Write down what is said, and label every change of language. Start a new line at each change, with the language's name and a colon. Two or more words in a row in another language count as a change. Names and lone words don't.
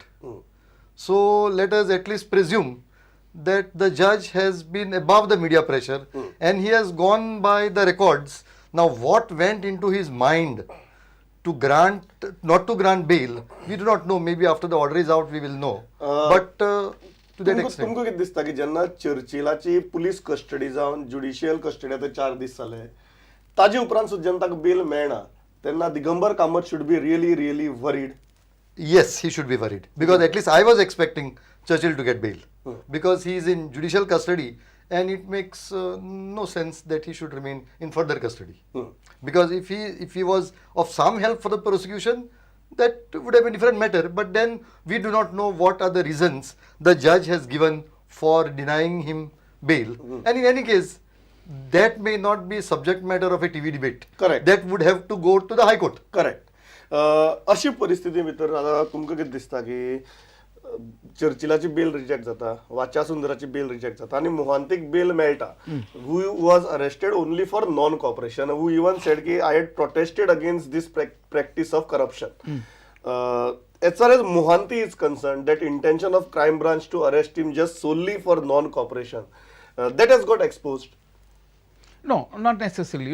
English: So let us at least presume that the judge has been above the media pressure and he has gone by the records. Now what went into his mind to grant, not to grant bail, we do not know. Maybe after the order is out we will know. But to that extent.
Konkani: तुमकां कितें दिसता की जेन्ना चर्चिलाची पुलीस कस्टडी जावन जुडिशियल कस्टडी आतां 4 दीस जाले, ताजे उपरांत सुद्दां जेन्ना ताका बेल मेळना, तेन्ना दिगंबर कामत
English: should be really worried. Yes, he should be worried because at least I was expecting Churchill to get bail because he is in judicial custody and it makes no sense that he should remain in further custody. Because if he was of some help for the prosecution, that would have been a different matter. But then we do not know what are the reasons the judge has given for denying him bail. And in any case, that may not be subject matter of a TV debate. Correct. That would have to go to the High Court. Correct.
Konkani: अशी परिस्थिती भितर आतां तुमकां कितें दिसता की चर्चिलाची
English: bail reject
Konkani: जाता, वाचा सुंदराची
English: bail reject
Konkani: जाता आणि मोहांतीक बेल मेळटा,
English: who was arrested only for non cooperation, who even said
Konkani: की
English: I had protested against this practice of corruption. As far as Mohanty is concerned, that intention of crime branch to arrest him just solely for non-cooperation, that has got exposed. No, not necessarily.